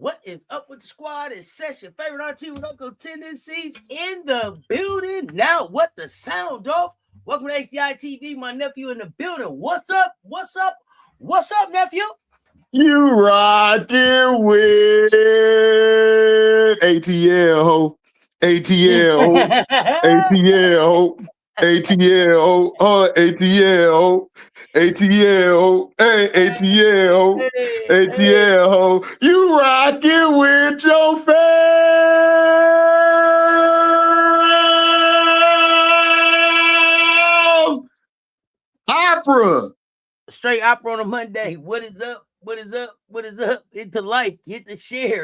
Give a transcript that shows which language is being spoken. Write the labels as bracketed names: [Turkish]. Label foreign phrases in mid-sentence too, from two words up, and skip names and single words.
[English] is up with the squad? It's Session, favorite auntie with Uncle tendencies in the building. Now, what the sound off? Welcome to HDiiTV. My nephew in the building. What's up? What's up? What's up, nephew? You rockin' with ATL, ho. ATL, ho. ATL, ho. ATL, ho. ATL, ho. ATL, ho. Hey, ATL, ho. ATL, ho. You rockin' with your fam. Opera. Straight opera on a Monday. What is up? What is up? What is up? Hit the like, hit the share.